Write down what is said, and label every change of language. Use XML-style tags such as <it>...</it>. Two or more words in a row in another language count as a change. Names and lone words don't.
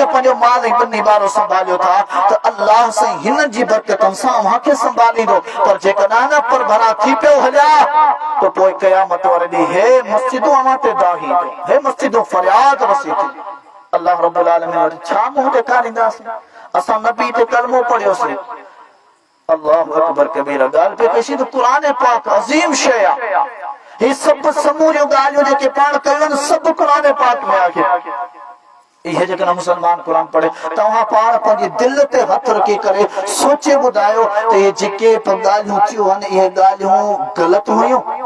<sd>पंहिंजो माल ऐं ॿिन्ही ॿारो संभालियो था त अल्लाह साईं हिन जी बरकतनि सां अव्हांखे संभालींदो पर जेकॾहिं न पर भरा थी पियो हलिया त पोइ क़यामत वारे ॾींहुं हे मस्जिदूं अव्हां ते दाही हे मस्जिदूं फरियाद रसी थी</sd> <ar>الله رب العالمين</ar> <sd>वटि छा मुंहुं ॾेखारींदासीं असां नबी ते कलमो पढ़ियोसीं</sd> <ar>الله أكبر كبيرا</ar> <sd>ॻाल्हि पे कईसीं त क़ुरान पाक अज़ीम शइ आहे ही सभु समूरियूं ॻाल्हियूं जेके पाण कयूं आहिनि सभु क़ुरान पाक में आहे इहे जेकॾहिं मुसलमान क़ुरान पढ़े तव्हां पाण पंहिंजी दिलि ते हथ रखी करे सोचे ॿुधायो त इहे जेके ॻाल्हियूं थियूं आहिनि इहे ॻाल्हियूं ग़लति हुयूं</sd>